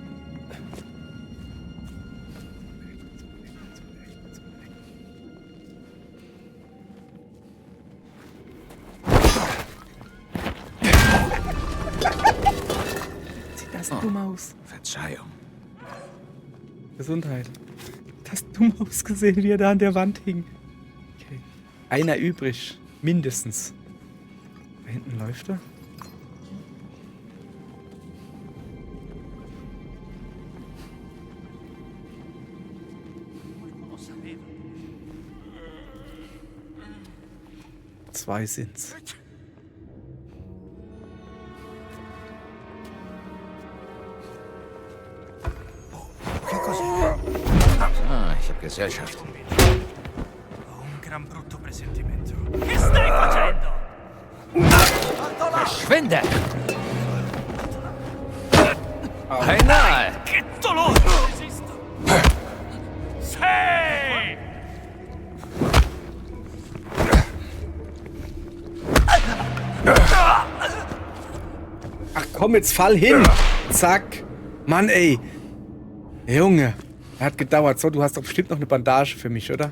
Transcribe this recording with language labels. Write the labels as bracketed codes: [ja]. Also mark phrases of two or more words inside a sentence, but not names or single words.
[de] Sieht das dumm aus? Verzeihung. Gesundheit. Das dumm ausgesehen, wie er da an der Wand hing. Okay. Einer übrig. Mindestens. Da hinten läuft er. [it] Qualcuno sapeva. [de] Zwei sind's. Ah, ich habe Gesellschaft. [it] Ho un gran brutto presentimento. Che stai facendo? [de] Verschwinde! Beinahe! [it] Che dolore! Resisto! Sei! [de] Ach komm, jetzt fall hin. Zack. Mann, ey. Junge. Er hat gedauert. So, du hast doch bestimmt noch eine Bandage für mich, oder?